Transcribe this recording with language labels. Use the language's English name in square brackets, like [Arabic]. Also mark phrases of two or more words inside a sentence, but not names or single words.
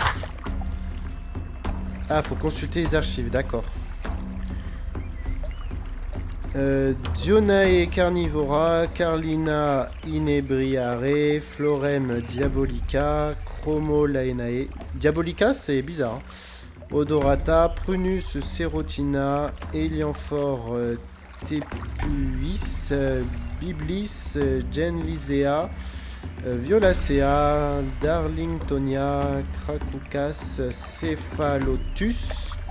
[French] Ah, faut consulter les archives, d'accord. Dionae carnivora, Carlina inebriare, Florem diabolica, Chromolaenae. Diabolica, c'est bizarre. Hein. Odorata, Prunus serotina, Elianthore tepuis, Biblis genlisea, Violacea, Darlingtonia, Cracoucas, Cephalotus.